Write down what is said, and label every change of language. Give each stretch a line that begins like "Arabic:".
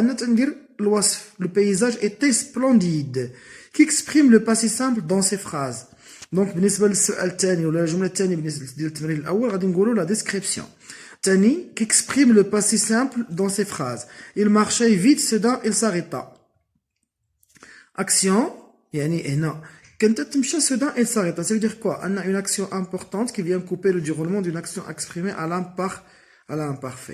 French: Le paysage était splendide. Qui exprime le passé simple dans ces phrases.
Arabic: Donc, بالنسبة للسؤال الثاني ولا الجملة الثانية بالنسبة ديال التمرين الأول غادي نقولوا
French: la description.
Arabic: ثاني
French: qui exprime le passé simple dans ces phrases. Il marchait vite, soudain il s'arrêta. Action,
Arabic: يعني هنا كنت تمشى
French: soudain il s'arrêta. Ça veut dire quoi? On a une action importante qui vient couper le déroulement d'une action exprimée à l'imparfait.